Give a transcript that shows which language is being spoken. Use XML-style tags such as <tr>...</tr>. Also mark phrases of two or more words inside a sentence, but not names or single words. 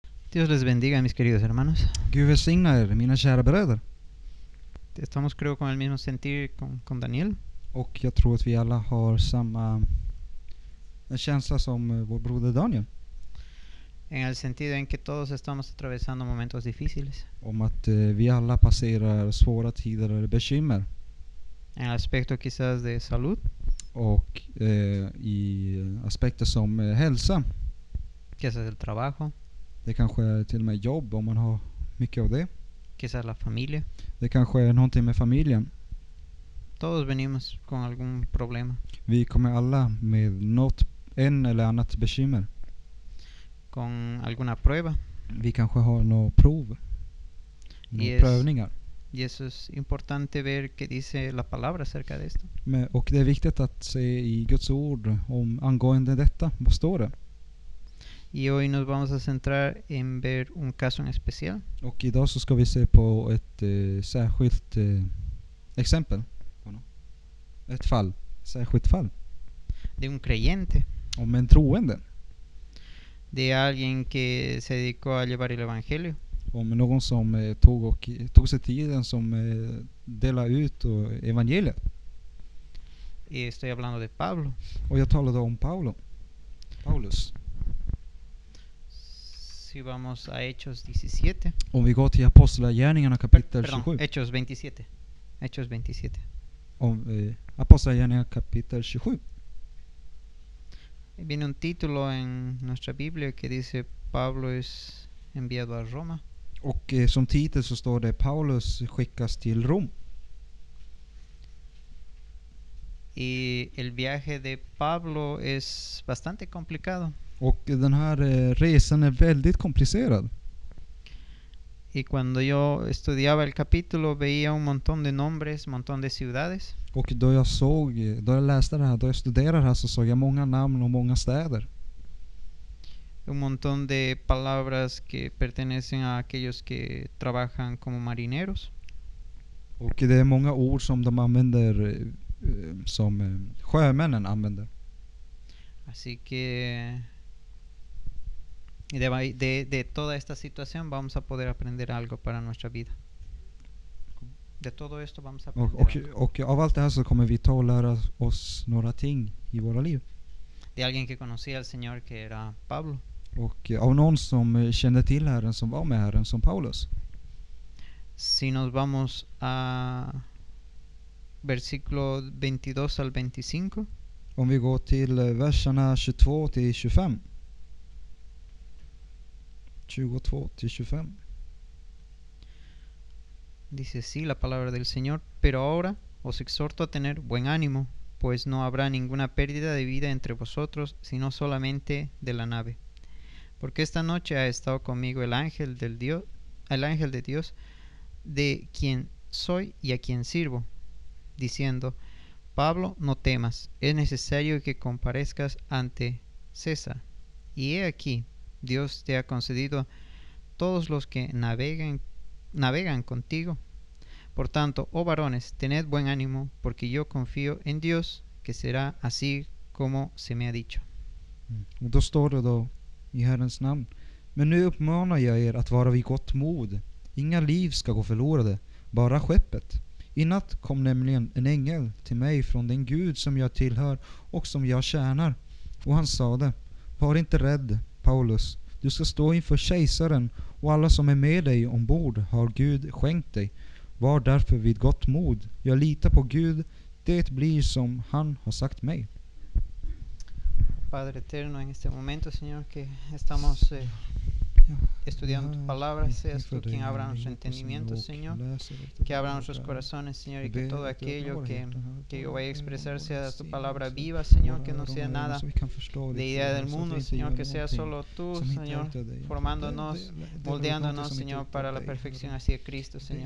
<es>Dios les bendiga, mis queridos hermanos.</es> <sv>Gud välsigna er, mina kära bröder.</sv> <es>Estamos, creo, con el mismo sentir con Daniel.</es> <sv>Och jag tror att vi alla har samma känsla som vår broder Daniel.</sv> <es>En el sentido en que todos estamos atravesando momentos difíciles.</es> <sv>Om att vi alla passerar svåra tider eller bekymmer.</sv> <es>En el aspecto quizás de salud.</es> <sv>Och i aspekter som hälsa.</sv> <es>Quizás el trabajo.</es> <sv>Det kanske är till och med jobb om man har mycket av det.</sv> <es>Quizás la familia.</es> <sv>Det kanske är någonting med familjen.</sv> <es>Todos venimos con algún problema.</es> <sv>Vi kommer alla med en eller annat bekymmer.</sv> <es>Con alguna prueba.</es> <sv>Vi kanske har några prov. Några prövningar.</sv> <es>Y eso es importante ver qué dice la palabra acerca de esto.</es> <sv>Och det är viktigt att se i Guds ord angående detta. Vad står det?</sv> <es>Y hoy nos vamos a centrar en ver un caso en especial.</es> <sv>Och idag så ska vi se på ett särskilt exempel. Ett fall. Särskilt fall.</sv> <es>De un creyente.</es> <sv>Om en troende.</sv> <es>De alguien que se dedicó a llevar el evangelio.</es> <sv>Om någon som tog sig tiden som delade ut evangeliet.</sv> <es>Y estoy hablando de Pablo.</es> <sv>Och jag talade om Paulus.</sv> <es>Si vamos a Hechos 17.</es> <sv>Om vi går till Apostlagärningarna kapitel 27.</sv> <es>Hechos 27. Hechos 27.</es> <sv>Om Apostlagärningarna kapitel 27.</sv> <es>Viene un título en nuestra Biblia que dice Pablo es enviado a Roma.</es> <sv>Och som titel så står det Paulus skickas till Rom.</sv> <es>Y el viaje de Pablo es bastante complicado.</es> <sv>Och den här resan är väldigt komplicerad.</sv> <es>Y cuando yo estudiaba el capítulo veía un montón de nombres, un montón de ciudades.</es> <sv>Och då jag läste det här, då jag studerade det här så såg jag många namn och många städer.</sv> <es>Un montón de palabras que pertenecen a aquellos que trabajan como marineros.</es> <sv>Och det är många ord som de använder som sjömännen använder.</sv> <es>Así que de toda esta situación vamos a poder aprender algo para nuestra vida. De todo esto vamos a aprender</es> <sv>och av allt det här så kommer vi ta och lära oss några ting i våra liv.</sv> <es>De alguien que conocía al Señor que era Pablo.</es> <sv>Och av någon som kände till Herren, som var med Herren, som Paulus.</sv> <es>Si nos vamos a versículo 22 al 25.</es> <sv>Om vi går till verserna 22 till 25. 22 till 25.</sv> <es>Dice así la palabra del Señor: pero ahora os exhorto a tener buen ánimo, pues no habrá ninguna pérdida de vida entre vosotros, sino solamente de la nave. Porque esta noche ha estado conmigo el ángel de Dios, de quien soy y a quien sirvo, diciendo: Pablo, no temas, es necesario que comparezcas ante César. Y he aquí, Dios te ha concedido todos los que navegan contigo. Por tanto, oh varones, tened buen ánimo, porque yo confío en Dios, que será así como se me ha dicho.</es> <sv>Och då står det då i Herrens namn: men nu uppmanar jag er att vara vid gott mod. Inga liv ska gå förlorade, bara skeppet. I natt kom nämligen en ängel till mig från den Gud som jag tillhör och som jag tjänar. Och han sade: var inte rädd, Paulus. Du ska stå inför kejsaren, och alla som är med dig ombord har Gud skänkt dig. Var därför vid gott mod. Jag litar på Gud. Det blir som han har sagt mig.</sv> <es>Padre eterno, en este momento, Señor, que estamos estudiando tu palabra, seas tú quien abra nuestro entendimiento, Señor, que abra nuestros corazones, Señor, y que todo aquello que yo vaya a expresar sea tu palabra viva, Señor, que no sea nada de idea del mundo, Señor, que sea solo tú, Señor, formándonos, moldeándonos, Señor, para la perfección hacia Cristo, Señor.</es>